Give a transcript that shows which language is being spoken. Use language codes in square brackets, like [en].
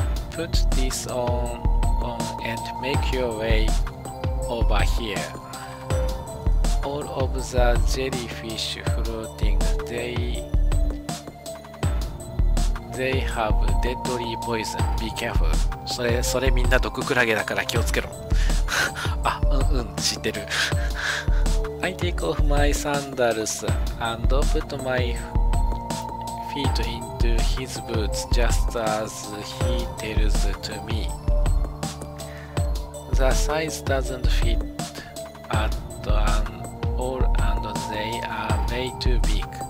[en] Put this on and make your way over here. All of the jellyfish floating, they have deadly poison. Be careful. [ja] それみんな毒クラゲだから気をつけろ。あ、知ってる。 [en] I take off my sandals and put my feet into his boots just as he tells to me. The size doesn't fit at all and they are way too big.